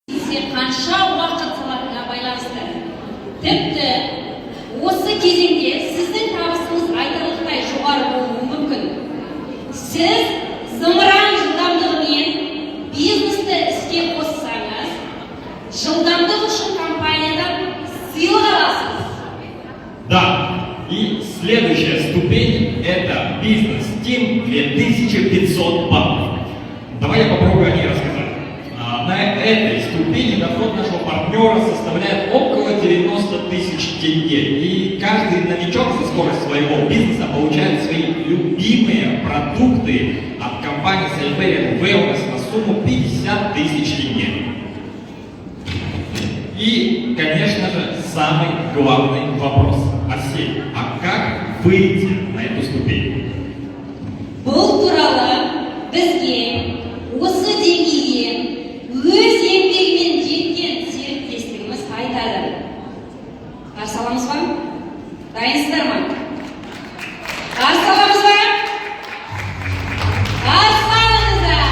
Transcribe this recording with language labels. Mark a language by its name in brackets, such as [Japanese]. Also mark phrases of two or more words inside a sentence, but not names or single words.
[Kazakh] бизнеске қанша уақыт салатынына байланысты. Тіпті осы кезеңде сіздің табысыңыз айтарлықтай жоғары болуы мүмкін. Сіз зымыран жылдамдығымен бизнесті іске қоссаңыз, жылдамдық үшін компаниядан сыйлық аласыз. [Russian] Да, и следующая ступень – это бизнес-тим 2500 баллов. Давай я попробую о ней рассказать. На этой ступени доход нашего партнера составляет около 90 тысяч тенге. И каждый новичок за скорость своего бизнеса получает свои любимые продукты от компании Celebrate Wellness на сумму 50 тысяч тенге. И, конечно же, самый главный вопрос. Арсений, а как выйти на эту ступень? [Kazakh] Бұл туралы бізге осы деңгейге өз еңбегімен жеткен серіктестігіміз айтады. Қарсы аламыз ба? Дайынсыздар ма? Қарсы аламыз ба? Қарсы алыңыздар.